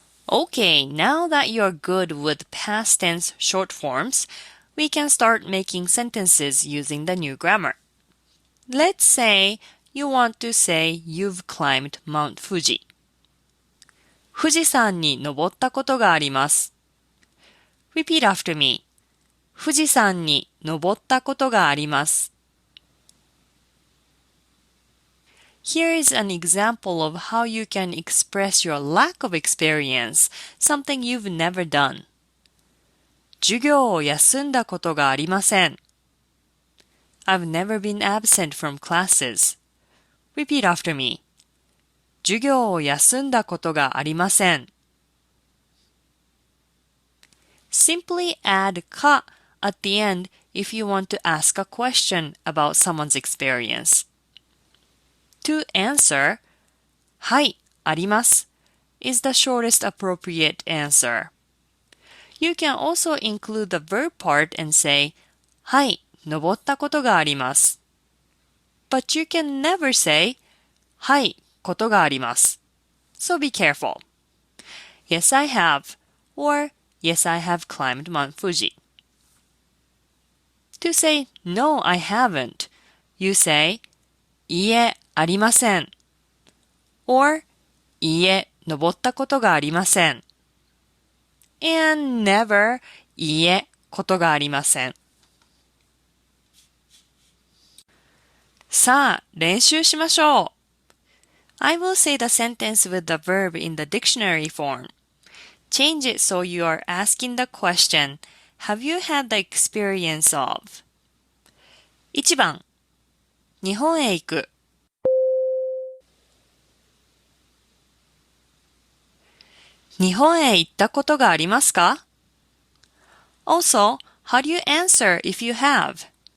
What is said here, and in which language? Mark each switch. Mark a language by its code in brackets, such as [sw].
[en] Okay, now that you're good with past tense short forms, we can start making sentences using the new grammar. Let's say you want to say you've climbed Mount Fuji. [ja] 富士山に登ったことがあります。 [en] Repeat after me. [ja] 富士山に登ったことがあります。 [en] Here is an example of how you can express your lack of experience, something you've never done. [ja] 授業を休んだことがありません。 [en] I've never been absent from classes. Repeat after me. [ja] 授業を休んだことがありません。 [en] Simply add か at the end if you want to ask a question about someone's experience. To answer, [ja] はい、あります [en] is the shortest appropriate answer. You can also include the verb part and say, [ja] はい、登ったことがあります。 [en] But you can never say, [ja] はい、ことがあります。 [en] So be careful. Yes, I have, or Yes, I have climbed Mount Fuji. To say, No, I haven't, you say, [ja] いいえ、ありません。 [en] or [ja] いいえ、登ったことがありません。 [en] and never [ja] いいえ、ことがありません。さあ、練習しましょう。 [en] I will say the sentence with the verb in the dictionary form. Change it so you are asking the question, Have you had the experience of? [ja] 1番、日本へ行く。日本へ行ったことがありますか？ [en] Also, how do you answer if you have?